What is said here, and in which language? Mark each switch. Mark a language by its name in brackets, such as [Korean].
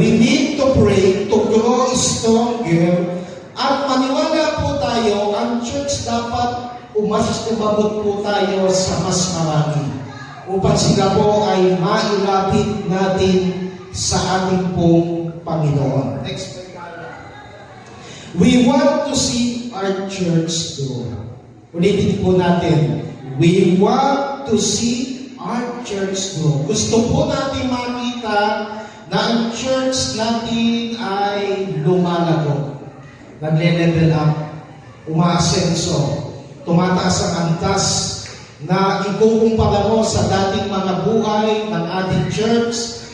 [English] We need to pray to grow stronger. [Filipino] At maniwala po tayo, ang church dapat umabot po tayo sa mas marami upang sila po ay mailapit natin sa ating pong Panginoon. [English] Next. We want to see our church grow. [Filipino] Ulitin po natin. [English] We want to see our church grow. [Filipino] Gusto po natin makita na ang church natin ay lumalago. Nagle-level up, umaasenso, tumataas ang antas na ikukumpara mo sa dating mga buhay ng ating church.